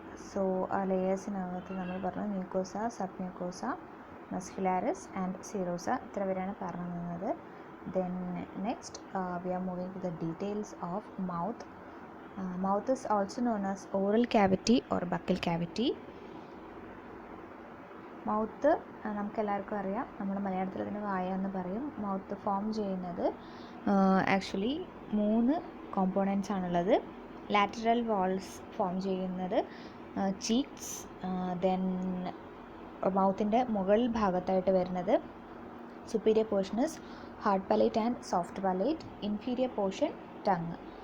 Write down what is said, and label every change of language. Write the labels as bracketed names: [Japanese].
[Malayalam] So ആ ലേയേഴ്സിനകത്ത് നമ്മൾ പറഞ്ഞു mucosa, sub mucosa, muscularis and സീറോസ, ഇത്ര വരെയാണ് പറഞ്ഞു തന്നത്. [English] Then next we are moving to the details of mouth. Mouth is also known as oral cavity or buccal cavity. [Malayalam] Mouth നമുക്കെല്ലാവർക്കും അറിയാം, നമ്മൾ മലയാളത്തിൽ അതിന് വായ എന്ന് പറയും. മൗത്ത് ഫോം ചെയ്യുന്നത് ആക്ച്വലി 3 കോമ്പോണൻറ്റ്സ് ആണുള്ളത്. ലാറ്ററൽ വാൾസ് ഫോം ചെയ്യുന്നത് ചീക്സ്, ദെൻ മൗത്തിൻ്റെ മുകൾ ഭാഗത്തായിട്ട് വരുന്നത് [English] Superior portion is hard palate and soft palate, inferior portion tongue.